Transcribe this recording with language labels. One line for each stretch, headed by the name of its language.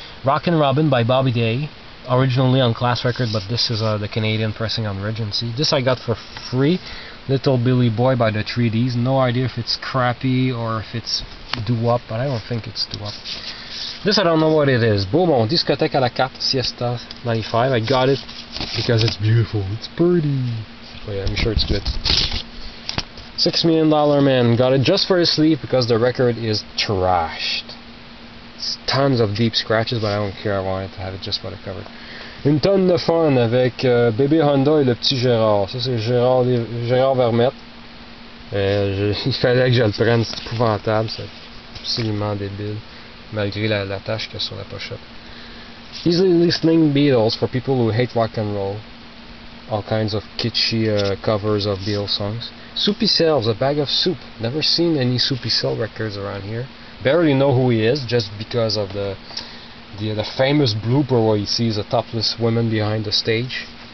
English: Rockin' Robin by Bobby Day, originally on Class Record, but this is the Canadian pressing on Regency. This I got for free. Little Billy Boy by the 3Ds. No idea if it's crappy or if it's doo-wop, but I don't think it's doo-wop. This I don't know what it is. Beaumont, Discothèque à la carte, Siesta 95. I got it because it's beautiful. It's pretty. Oh yeah, I'm sure it's good. $6 Million Man. Got it just for his sleeve because the record is trashed. It's tons of deep scratches, but I don't care. I wanted to have it just for the cover.
French: Une tonne de fun avec Bébé Honda et le petit Gérard. Ça c'est Gérard Vermette. Il fallait que je le prenne, c'est épouvantable, c'est absolument débile, malgré la tache qu'il y a sur la pochette.
English: Easily listening Beatles for people who hate rock and roll. All kinds of kitschy covers of Beatles songs. Soupy Selves, A Bag of Soup. Never seen any Soupy Cell records around here. Barely know who he is, just because of the famous blooper where he sees a topless woman behind the stage.